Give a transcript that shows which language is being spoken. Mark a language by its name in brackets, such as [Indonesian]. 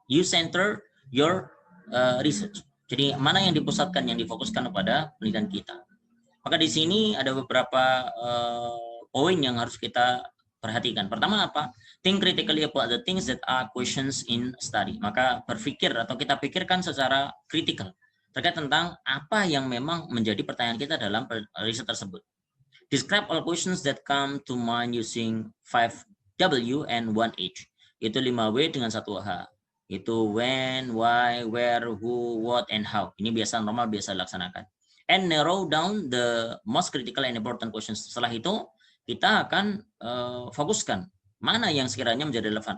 [English] You center your research. [Indonesian] Jadi mana yang dipusatkan, yang difokuskan kepada penelitian kita. Maka di sini ada beberapa poin yang harus kita perhatikan. Pertama apa? [English] Think critically about the things that are questions in study. [Indonesian] Maka berpikir atau kita pikirkan secara kritikal terkait tentang apa yang memang menjadi pertanyaan kita dalam riset tersebut. [English] Describe all questions that come to mind using 5W and 1H. [Indonesian] Itu 5W dengan 1H. Itu [English] when, why, where, who, what, and how. [Indonesian] Ini biasa normal, biasa dilaksanakan. [English] And narrow down the most critical and important questions. [Indonesian] Setelah itu, kita akan fokuskan mana yang sekiranya menjadi relevan.